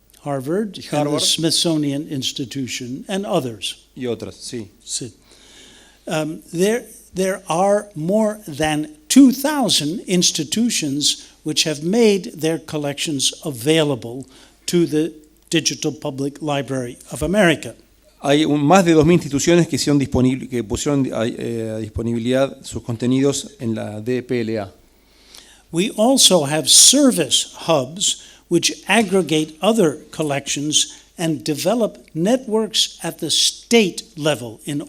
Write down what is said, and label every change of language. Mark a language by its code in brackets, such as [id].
[en] Harvard, and the Smithsonian Institution, and others. [es] Y otras, sí. [en] There are more than 2,000 institutions which have made their collections available to the Digital Public Library of America. [es] Hay más de 2.000 instituciones que pusieron a disponibilidad sus contenidos en la DPLA. [en] We also have service hubs which aggregate other collections and develop networks at the state level.